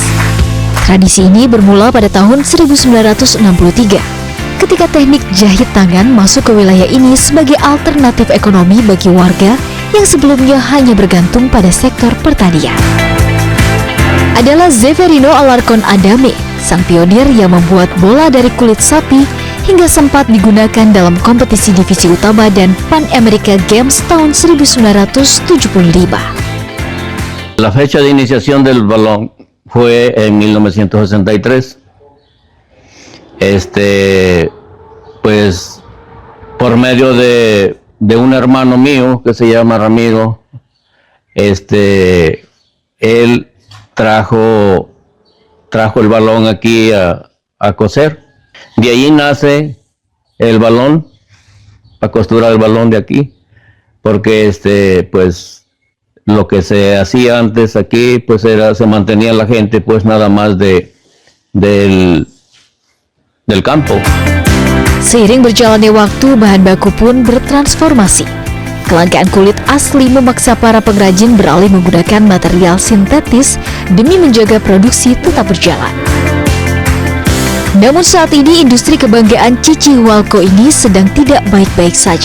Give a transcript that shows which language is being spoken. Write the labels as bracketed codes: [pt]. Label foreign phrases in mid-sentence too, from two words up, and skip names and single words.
[id] Tradisi ini bermula pada tahun 1963, ketika teknik jahit tangan masuk ke wilayah ini sebagai alternatif ekonomi bagi warga yang sebelumnya hanya bergantung pada sektor pertanian. Adalah Zeferino Alarcon Adame, sang pionir yang membuat bola dari kulit sapi hingga sempat digunakan dalam kompetisi divisi utama dan Pan America Games tahun 1975. [es] La fecha de iniciación del balón fue en 1963. Pues por medio de un hermano mío que se llama Ramiro, él trajo el balón aquí a coser. De ahí nace el balón, la costura del balón de aquí, porque pues lo que se hacía antes aquí pues se mantenía la gente pues nada más del campo. [id] Seiring berjalannya waktu, bahan baku pun bertransformasi. Kelangkaan kulit asli memaksa para pengrajin beralih menggunakan material sintetis demi menjaga produksi tetap berjalan. Namun saat ini industri kebanggaan Cici Hualco ini sedang tidak baik-baik saja.